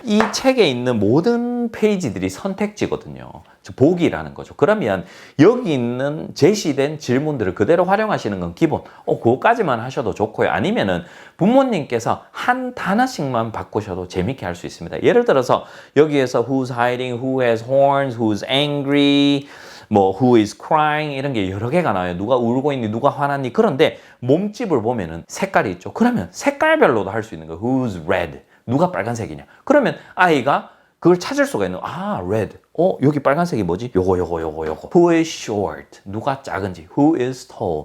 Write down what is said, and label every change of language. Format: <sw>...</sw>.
<ko>이 책에 있는 모든 페이지들이 선택지거든요. 보기라는 거죠. 그러면 여기 있는 제시된 질문들을 그대로 활용하시는 건 기본. 그거까지만 하셔도 좋고요. 아니면은 부모님께서 한 하나씩만 바꾸셔도 재밌게 할 수 있습니다. 예를 들어서 여기에서</ko> <en>who's hiding, who has horns, who's angry, 뭐 who is crying</en> <ko>이런 게 여러 개가 나와요. 누가 울고 있니, 누가 화났니. 그런데 몸집을 보면은 색깔이 있죠. 그러면 색깔별로도 할 수 있는 거예요.</ko> <en>who's red,</en> <ko>누가 빨간색이냐. 그러면 아이가 그걸 찾을 수가 있는 red. 여기 빨간색이 뭐지? 요거.</ko> <en>Who is short?</en> <ko>누가 작은지.</ko> <en>Who is tall?</en>